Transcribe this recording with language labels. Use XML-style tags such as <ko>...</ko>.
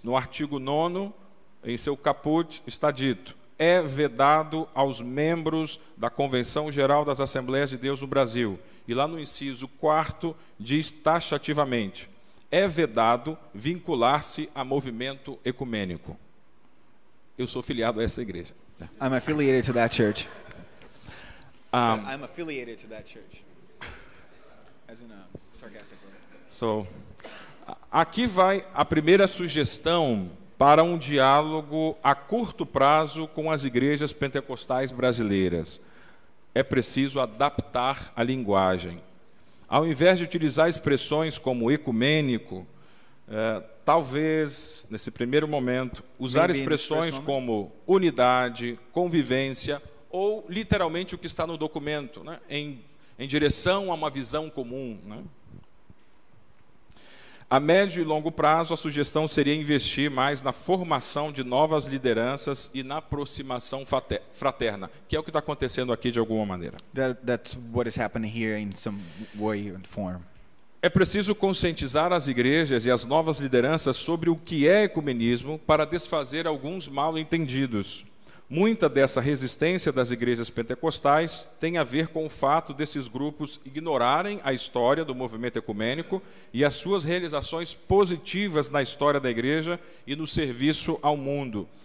<pt>No artigo 9º, em seu caput, está dito: é vedado aos membros da Convenção Geral das Assembleias de Deus no Brasil. E lá no inciso 4º diz taxativamente: é vedado vincular-se a movimento ecumênico. Eu sou filiado a essa igreja.</pt> <en>I'm affiliated to that church. I'm affiliated to that church. As in a sarcastic way.</en> <pt>Aqui vai a primeira sugestão para um diálogo a curto prazo com as igrejas pentecostais brasileiras. É preciso adaptar a linguagem. Ao invés de utilizar expressões como ecumênico, talvez, nesse primeiro momento, usar expressões como unidade, convivência, ou literalmente o que está no documento, né? em direção a uma visão comum, né? A médio e longo prazo, a sugestão seria investir mais na formação de novas lideranças e na aproximação fraterna, que é o que está acontecendo aqui de alguma maneira.</pt> <en>That's what is happening here in some way and form.</en> <pt>É preciso conscientizar as igrejas e as novas lideranças sobre o que é ecumenismo para desfazer alguns mal-entendidos. Muita dessa resistência das igrejas pentecostais tem a ver com o fato desses grupos ignorarem a história do movimento ecumênico e as suas realizações positivas na história da igreja e no serviço ao mundo.</pt>